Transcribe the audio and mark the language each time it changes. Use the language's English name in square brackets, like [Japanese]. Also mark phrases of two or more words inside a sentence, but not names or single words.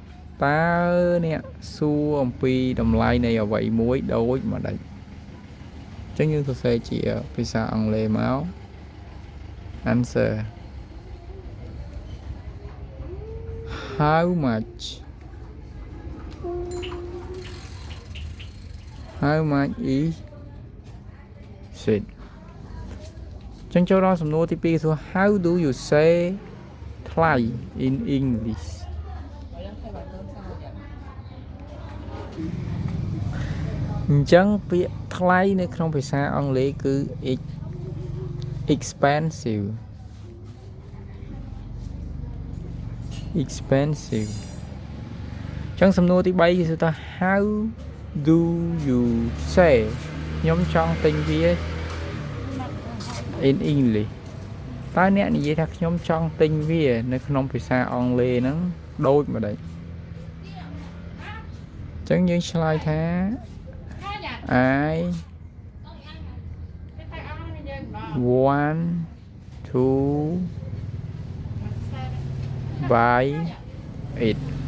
[Khmer] អំពីតម្លៃនៃអ្វីមួយដូចម្ដេចចឹងយើងសរសេរជាភាសាអង់គ្លេសមក answer [English] How much is it [Khmer] ចឹងចូលដល់សំណួរទី2សួរ [English] How do you say [Khmer] ថ្លៃ [English] in English [Khmer] អញ្ចឹងពាក្យថ្លៃនៅក្នុងភាសាអង់គ្លេសគឺ expensive ចឹងសំណួរទី3គេសួរថា [English] How do you say [Khmer] ខ្ញុំចង់ទិញវា [English] in English [Khmer] តើអ្នកនិយាយថាខ្ញុំចង់ទិញវានៅក្នុងភាសាអង់គ្លេសហ្នឹងដូចម្ដេចចឹងយើងឆ្លើយថា [English] I want to buy it